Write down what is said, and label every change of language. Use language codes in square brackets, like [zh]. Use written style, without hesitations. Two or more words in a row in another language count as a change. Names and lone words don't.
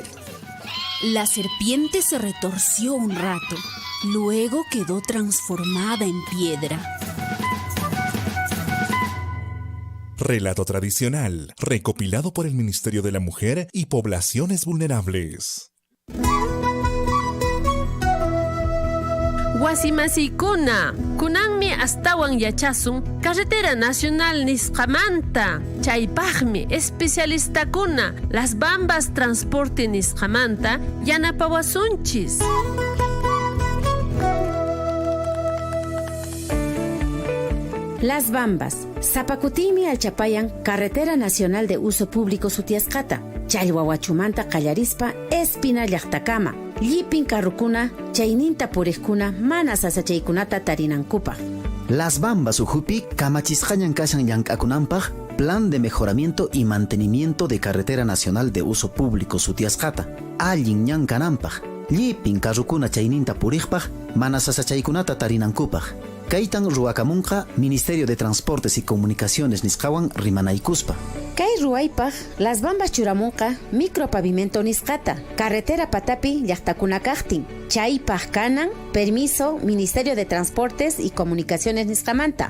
[es] La serpiente se retorció un rato, luego quedó transformada en piedra. Relato tradicional, recopilado por el Ministerio de la Mujer y Poblaciones Vulnerables. [qu] Wasimasikuna, kunanmi astawan yachasun Carretera Nacional Nisqamanta. Chaypaqmi especialistakuna Las Bambas Transporte Nisqamanta yanapawasunchis. Las Bambas, Zapacutimi Alchapayan, Carretera Nacional de Uso Público Sutiascata, Challhuahuachumanta Callarispa, Espina Llaqtacama, Llipin Carrucuna, Chayninta Purejcuna, Mana Sasachaykunata Tarinancupa. Las Bambas Ujupi, Kamachisqañan Kashan Yankakunampaj, Plan de Mejoramiento y Mantenimiento de Carretera Nacional de Uso Público Sutiascata, Allin Ñankanampaj, Llipin Carrucuna Chayninta Purejpaj, Mana Sasachaykunata Tarinankupaj. Kaitan Ruakamunqa, Ministerio de Transportes y Comunicaciones Nisqawan Rimanaykuspa. Kay Ruaypaj, Las Bambas Churamunqa, Micropavimento Nisqata, Carretera Patapi Llaqtakunakajtin, Chaypaj Kanan, Permiso, Ministerio de Transportes y Comunicaciones Nisqamanta.